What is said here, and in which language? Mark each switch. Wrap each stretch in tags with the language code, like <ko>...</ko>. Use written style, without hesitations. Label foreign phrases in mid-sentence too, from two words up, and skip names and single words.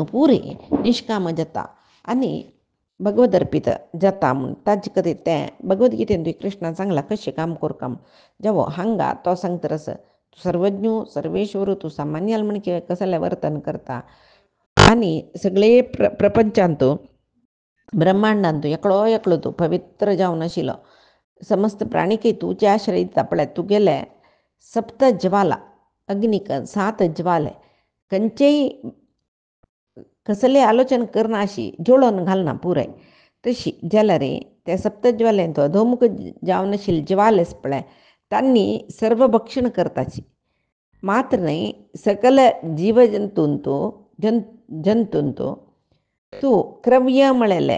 <kok>पुरे निश्काम जाता आनी भगवद अर्पीत जाता म्हूण ताजे खातीर तें भगवद्गीतेन कृष्णान सांगलां कशें काम करता जावो हांगा तो सांगता रस सर्वज्ञ सर्वेश्वर तूं सामान्याल म्हण कसलें वर्तन करता आनी सगळे प्रपंचांत तूं ब्रह्मांडांत तूं एकलो तूं पवित्र जावन आशिल्लो समस्त प्राणीकय तुजे आश्रय दिता पळय तुगेले सप्त ज्वाला अग्नीक 7 ज्वाले खंयचेय कसलें आलोचन करना अशी जोडोन घालना पुराय तशी जाल्यार त्या सप्तज्वालेन तो अधोमुख जावन आशिल्ले ज्वालेस पळय तांणी सर्व भक्षण करताची मात्र न्हय सकल जीवजंतून जंतून तूं क्रव्य म्हळेलें</kok>